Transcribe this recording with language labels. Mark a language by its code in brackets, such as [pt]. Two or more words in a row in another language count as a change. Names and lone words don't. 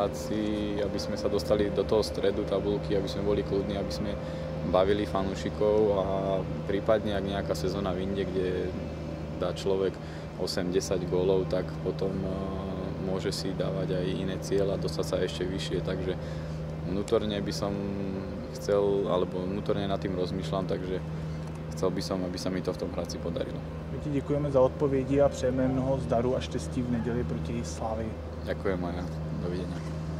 [sk] Hradci, aby sme sa dostali do toho stredu tabulky, aby sme boli kľudní, aby sme bavili fanúšikov a prípadne, ak nejaká sezóna vyjde, kde dá človek 8-10 gólov, tak potom môže si dávať aj iné cieľa a dostať sa ešte vyššie, takže vnútorne by som chcel, alebo vnútorne nad tým rozmýšľam, takže chcel by som, aby sa mi to v tom Hradci podarilo. [cs] My ti děkujeme za odpovědi a přejeme mnoho zdaru a štěstí v neděli proti Slavii. [sk] Ďakujem aj ja. Dovidenia.